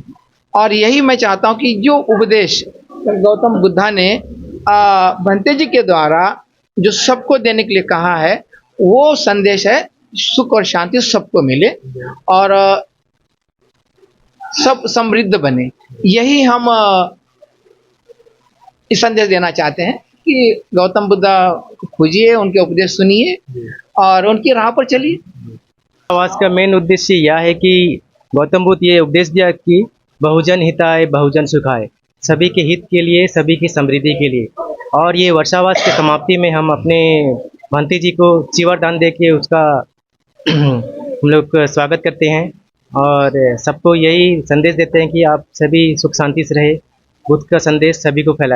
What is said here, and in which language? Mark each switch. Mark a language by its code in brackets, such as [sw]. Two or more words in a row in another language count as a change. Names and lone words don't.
[hi] और यही मैं चाहता हूं कि जो उपदेश गौतम बुद्धा ने भंते जी के द्वारा जो सबको देने के लिए कहा है वो संदेश है सुख और शांति सबको मिले और सब समृद्ध बने। यही हम इस संदेश देना चाहते हैं कि गौतम बुद्ध को खोजिए, उनके उपदेश सुनिए और उनकी राह पर चलिए। आवास का मेन उद्देश्य यह है कि गौतम बुद्ध ये उपदेश दिया कि [sa] बहुजन हिताय बहुजन सुखाय, [hi] सभी के हित के लिए, सभी की समृद्धि के लिए। और ये वर्षावास की समाप्ति में हम अपने भंते जी को चीवर दान दे के उसका हम लोग स्वागत करते हैं और सबको यही संदेश देते हैं कि आप सभी सुख शांति से रहे, बुद्ध का संदेश सभी को फैलाए।